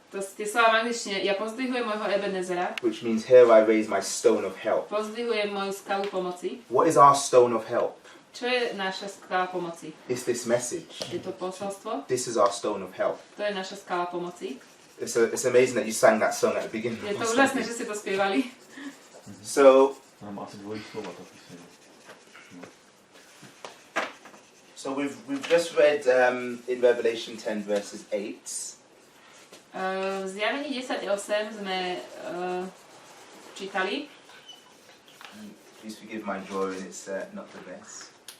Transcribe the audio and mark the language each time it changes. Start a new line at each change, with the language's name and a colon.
Slovak: Tie slova v angličtine: Ja pozdvihujem môjho Ebenezera,
English: which means here I raise my stone of help.
Slovak: pozdvihujem moju skalu pomoci.
English: What is our stone of help?
Slovak: Čo je naša skala pomoci?
English: It's this message.
Slovak: Je to posolstvo,
English: This is our stone of help.
Slovak: to je naša skala pomoci.
English: It's amazing that you sang that song at the beginning.
Slovak: Je to úžasné, že ste to spievali.
English: So
Slovak: Mám asi dvojí slova to písmeno.
English: So we've just read in Revelation 10 verses 8.
Slovak: V Zjavení 10.8 sme čítali.
English: Please forgive my drawing, it's not the best.